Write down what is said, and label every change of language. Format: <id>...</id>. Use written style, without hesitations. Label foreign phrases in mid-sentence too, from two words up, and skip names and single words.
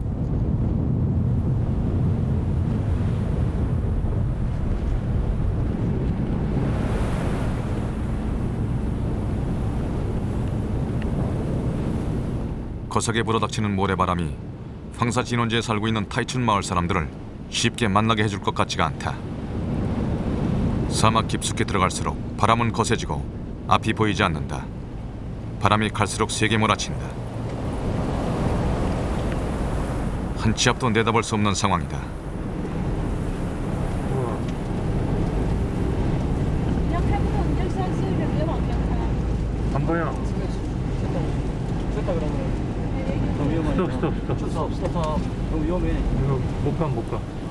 <ko>거세게 불어닥치는 모래바람이 황사 진원지에 살고 있는 타이춘 마을 사람들을 쉽게 만나게 해줄 것 같지가 않다. 사막 깊숙이 들어갈수록 바람은 거세지고 앞이 보이지 않는다. 바람이 갈수록 세게 몰아친다. 한 치 앞도 내다볼 수 없는 상황이다.</ko> <zh>你要看不懂，你就相信着，别往前看。</zh> <ko>안 보여. 스톱. 너무 위험해. 이거 못 가.</ko>